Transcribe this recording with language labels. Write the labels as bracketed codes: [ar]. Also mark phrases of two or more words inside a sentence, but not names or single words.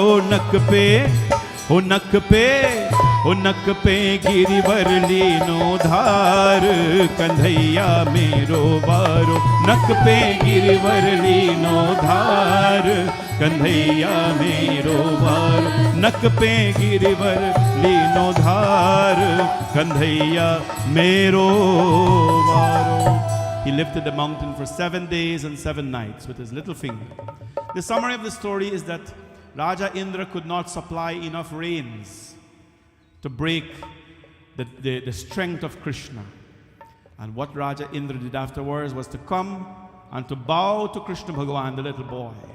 [bra] नक पे हो नक पे हो नक पे गिरिवर लीनो धार कंधैया मेरो बारो. नक पे गिरिवर लीनो धार कंधैया मेरो बारो. नक पे गिरिवर लीनो धार कंधैया मेरो बारो. [en] He lifted the mountain for 7 days and 7 nights with his little finger. The summary of the story is that Raja Indra could not supply enough rains to break the strength of Krishna. And what Raja Indra did afterwards was to come and to bow to Krishna Bhagavan, the little boy.